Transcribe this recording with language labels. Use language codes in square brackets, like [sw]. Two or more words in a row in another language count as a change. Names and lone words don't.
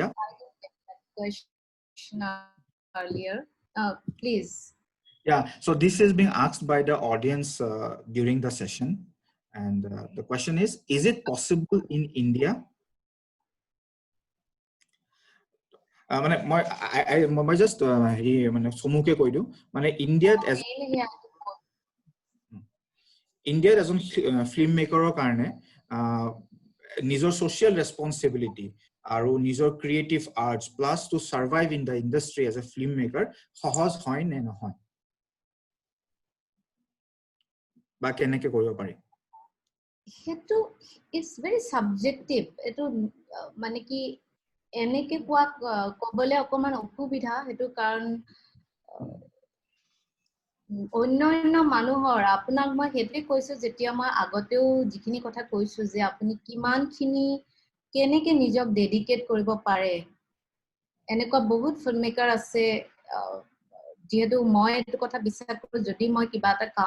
[en] Question earlier. Please. Yeah. So this is being asked by the audience during the session, and the question is it possible in India? I just [as] সমুখে কৈ দিওঁ মানে ইণ্ডিয়াত এজন ফিল্ম মেকাৰৰ কাৰণে নিজৰ [en] social responsibility [as] আৰু নিজৰ [en] creative arts plus to survive in the industry as a filmmaker [as] সহজ হয় নে নহয় বা কেনেকৈ কৰিব পাৰি হেতু [en] it's very subjective [as] এটো মানে কি এনেকে কোৱা কবলে অকমান অসুবিধা হেতু কাৰণ অন্য মানুহৰ আপোনাক মই হেতে কৈছো যেতিয়া মই আগতেও যিখিনি কথা কৈছো যে আপুনি কিমানখিনি কেনেকে নিজক ডেডিকেট কৰিব পাৰে এনেকুৱা বহুত ফিল্মমেকাৰ আছে যেহেতু মই এটো কথা বিশ্বাস কৰো যদি মই কিবা এটা কাম